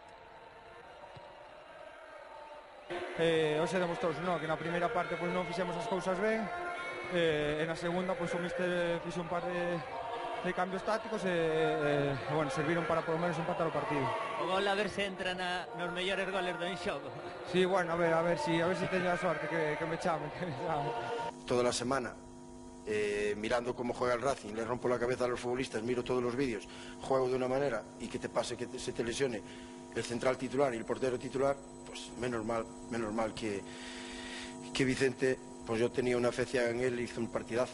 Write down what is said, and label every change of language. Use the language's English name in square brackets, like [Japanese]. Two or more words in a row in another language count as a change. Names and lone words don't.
[Galician] Hoxe demostrouse que na primeira parte non fixemos as cousas ben, e na segunda o míster fixo un par de cambios tácticos e serviron para polo menos empatar o partido. O gol a ver se entra nos mellores goles do enxogo. Sí, bueno, a ver si teño a sorte que me chame. [Spanish] Toda la semana mirando cómo juega el Racing, le rompo la cabeza a los futbolistas, miro todos los vídeos, juego de una manera y que te pase que se te lesione el central titular y el portero titular, pues menos mal que Vicente, pues yo tenía una fe ciega en él y hizo un partidazo.